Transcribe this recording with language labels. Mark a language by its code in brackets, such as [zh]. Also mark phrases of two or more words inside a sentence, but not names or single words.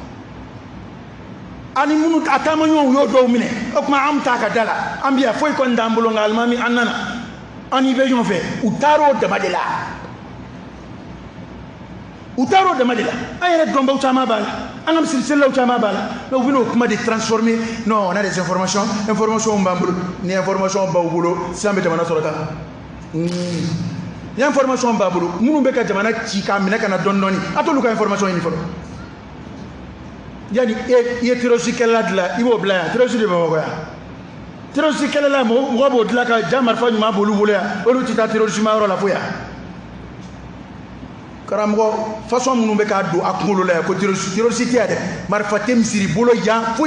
[bm] ani minnu a taamaɲɔgɔnw y'o dɔw minɛ o kuma an bɛ taa ka da la an bɛ yan foyi kɔni t'an bolo nka alimami an nana an n'i bɛ ɲɔgɔn fɛ u taar'o dama de la u taar'o dama de la an yɛrɛ dɔnbaw caman b'a la an ka misiriselelaw caman b'a la mais u bɛ n'o kuma de transformer [fr] non on a des informations [bm] b'an bolo ni information b'aw bolo sisan bɛ jamana sɔrɔ tan ni information b'a bolo minnu bɛ ka jamana ci k'a minɛ ka na dɔɔni dɔɔni a t'olu ka information ɲini fɔlɔ yani i ye terroriste kɛlɛla dilan i b'o bila yan terroriste de bɛ Bamakɔ yan terroriste kɛlɛla mɔgɔ b'o dilan ka ja marifa ɲuman b'olu bolo yan olu tɛ taa terroriste ma yɔrɔ la fo yan karamɔgɔ façon minnu bɛ k'a don a kunkolo la yan ko terroriste tɛ yan dɛ marifa tɛ misiri bolo yan foyi